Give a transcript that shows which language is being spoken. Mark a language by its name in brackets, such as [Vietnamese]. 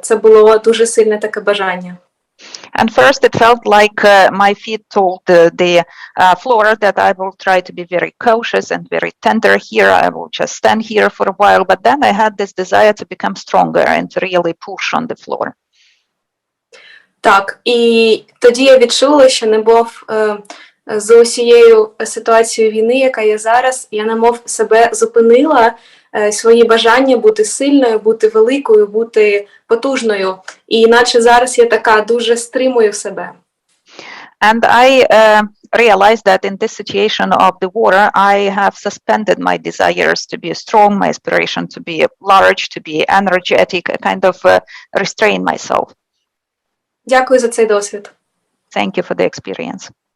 [Ukrainian] Це було дуже сильне таке бажання. [English] And first it felt like my feet told the floor that I will try to be very cautious and very tender here. I will just stand here for a while. But then I had this desire to become stronger and to really push on the floor. [Ukrainian] Так, і тоді я відчула, що немов з усією ситуацією війни, яка є зараз, я немов себе зупинила, свої бажання бути сильною, бути великою, бути потужною. І наче зараз я така дуже стримую себе. [English] And I realized that in this situation of the war, I have suspended my desires to be strong, my aspiration to be large, to be energetic, kind of restrain myself. [Ukrainian] Дякую за цей досвід. [English] Thank you for the experience.